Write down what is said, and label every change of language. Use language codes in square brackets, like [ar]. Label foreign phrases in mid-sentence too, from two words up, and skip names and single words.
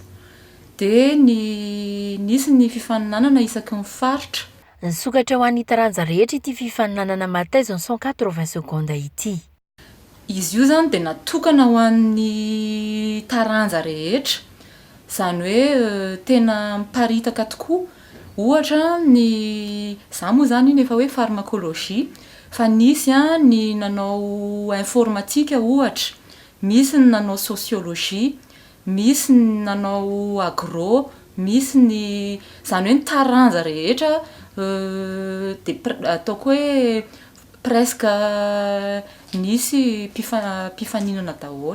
[mg] Dia nisy ny fifaninanana isaky ny faritra. Nisokatra ho an'ny taranja rehetra ity fifaninanana ma thèse en 180 secondes ity. Izy io zany dia natokana ho an'ny taranja rehetra. Izany hoe tena miparitaka tokoa. Ohatra za moa zany iny efa hoe farmakôlôjia, fa nisy ny nanao informatika ohatra, misy ny nanao sosiôlôjia, misy ny nanao agro, misy ny izany hoe ny taranja rehetra dia ataoko hoe presque nisy mpifaninana daholo.